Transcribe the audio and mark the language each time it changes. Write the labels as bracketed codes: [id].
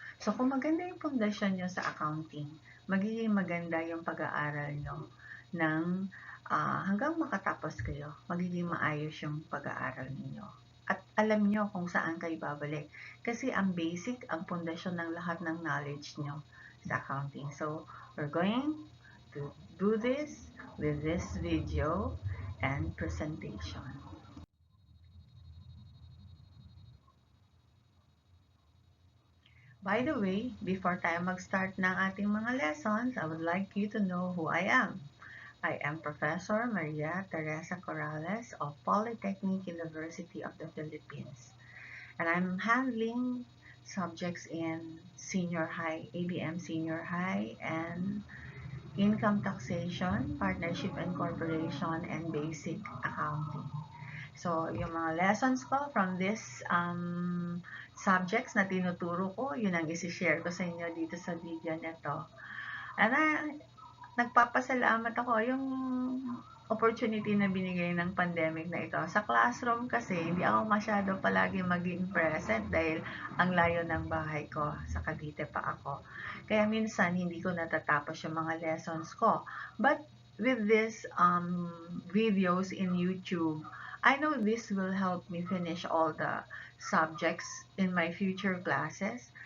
[tl] So kung maganda yung pundasyon nyo sa accounting, magiging maganda yung pag-aaral nyo ng hanggang makatapos kayo, magiging maayos yung pag-aaral ninyo. At alam nyo kung saan kayo babalik. Kasi ang basic, ang pundasyon ng lahat ng knowledge nyo sa accounting. [en] So, we're going to do this with this video and presentation. By the way, before tayo mag-start ng ating mga lessons, I would like you to know who I am. I am Professor Maria Teresa Corrales of Polytechnic University of the Philippines. And I'm handling subjects in senior high, ABM senior high, and income taxation, partnership and corporation, and basic accounting. [tl] So, yung mga lessons ko from this subjects na tinuturo ko, yun ang isi-share ko sa inyo dito sa video nito. And nagpapasalamat ako yung opportunity na binigay ng pandemic na ito. Sa classroom kasi, hindi ako masyado palagi maging present dahil ang layo ng bahay ko. Sa Cavite pa ako. Kaya minsan, hindi ko natatapos yung mga lessons ko. [en] But with this videos in YouTube, I know this will help me finish all the subjects in my future classes.